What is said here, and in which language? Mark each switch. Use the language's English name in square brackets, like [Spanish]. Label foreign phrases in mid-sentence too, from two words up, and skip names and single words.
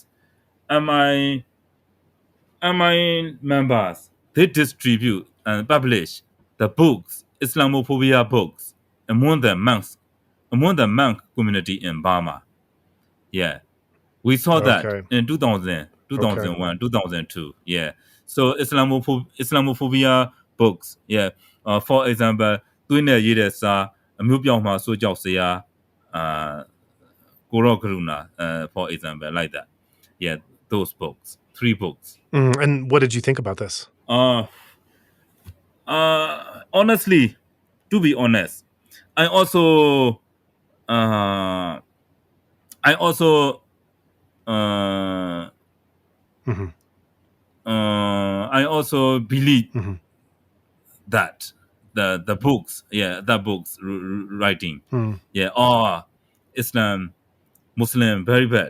[English] MI members, they distribute and publish the books, Islamophobia books, among the monk community in Burma. Yeah, we saw that in 2000, 2001, 2002. Yeah, so Islamophobia books. Yeah, for example, [Burmese] တွင်းနဲ့ရေးတဲ့စာအမျိုးပြောင်းမှာဆိုကြောက်စရာကိုရောကရုဏာ [English] for example like that. Yeah, those books, 3 books. And what did you think about this? Honestly, to be honest, I also believe that the books, that books writing, Islam, Muslim very bad.